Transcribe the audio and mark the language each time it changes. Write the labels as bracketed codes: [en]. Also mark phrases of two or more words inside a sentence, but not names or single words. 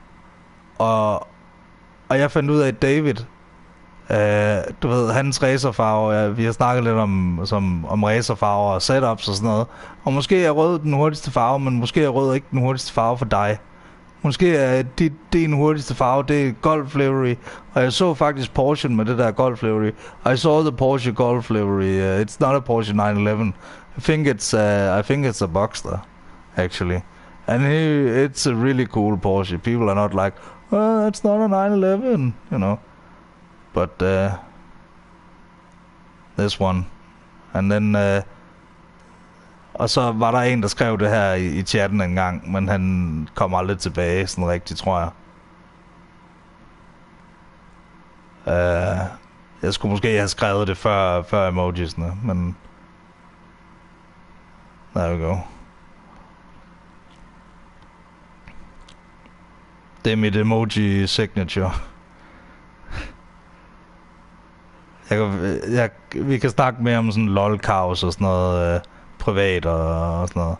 [da] Og jeg fandt ud af, at David, du ved, hans racerfarve, vi har snakket lidt om racerfarver og setups og sådan noget. Og måske er rød den hurtigste farve, men måske er rød ikke den hurtigste farve for dig. Måske er din hurtigste farve, det er Golf livery. Og jeg så faktisk Porsche med det der Golf livery. [en] I saw the Porsche Golf livery. It's not a Porsche 911. I think it's a Boxster, actually. And it's a really cool Porsche. People are not like, oh, it's not a 911, you know. But this one. And then [da] og så var der en, der skrev det her i chatten en gang, men han kom aldrig tilbage sådan rigtigt, tror jeg. Jeg skulle måske have skrevet det før emojisene, men [en] there we go. [da] Det er mit emoji signature. Vi kan snakke mere om sådan lol-kaos og sådan noget privat og sådan noget.